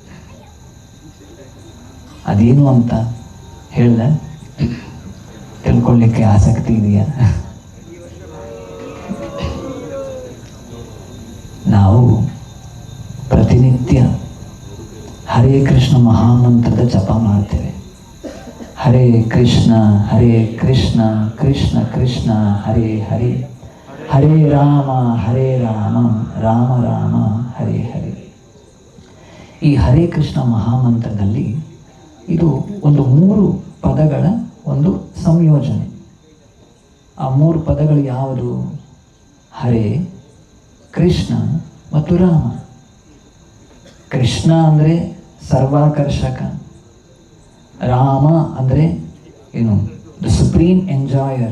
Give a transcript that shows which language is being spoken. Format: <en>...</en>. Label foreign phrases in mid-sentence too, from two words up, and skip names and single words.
<kn>ಅದೇನು ಅಂತ ಹೇಳ್ದೆ? ತಿಳ್ಕೊಳ್ಳಿಕ್ಕೆ ಆಸಕ್ತಿ ಇದೆಯಾ? ನಾವು ಪ್ರತಿನಿತ್ಯ ಹರೇ ಕೃಷ್ಣ ಮಹಾಮಂತ್ರದ ಜಪ ಮಾಡ್ತೇವೆ.</kn> <sa>ಹರೇ ಕೃಷ್ಣ ಕೃಷ್ಣ ಕೃಷ್ಣ ಹರೇ ಹರೇ, ಹರೇ ರಾಮ ರಾಮ ರಾಮ ಹರೇ ಹರೇ.</sa> <kn>ಈ ಹರೇ ಕೃಷ್ಣ ಮಹಾಮಂತ್ರದಲ್ಲಿ ಇದು ಒಂದು 3 ಪದಗಳ ಒಂದು ಸಂಯೋಜನೆ. ಆ 3 ಪದಗಳು ಯಾವುದು? ಹರೇ, ಕೃಷ್ಣ ಮತ್ತು ರಾಮ. ಕೃಷ್ಣ ಅಂದರೆ ಸರ್ವಾಕರ್ಷಕ, ರಾಮ ಅಂದರೆ ಏನು</kn> <en>the supreme enjoyer.</en>